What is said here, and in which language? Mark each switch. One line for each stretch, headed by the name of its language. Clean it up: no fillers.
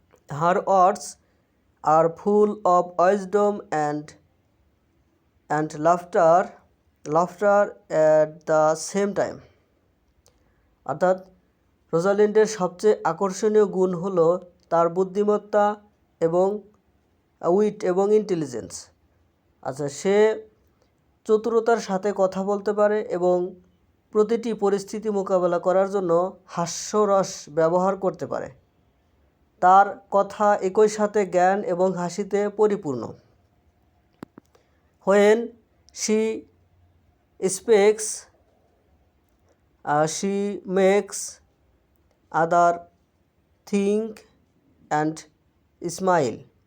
English: Her words are full of wisdom and laughter at the same time.
Bangla: অর্থাৎ রোজালিন্ডের সবচেয়ে আকর্ষণীয় গুণ হলো তার বুদ্ধিমত্তা এবং উইট এবং ইন্টেলিজেন্স। আচ্ছা, সে চতুরতার সাথে কথা বলতে পারে এবং প্রতিটি পরিস্থিতি মোকাবেলা করার জন্য হাস্যরস ব্যবহার করতে পারে। তার কথা একই সাথে জ্ঞান এবং হাসিতে পরিপূর্ণ।
English: When she speaks, she makes other think and smile.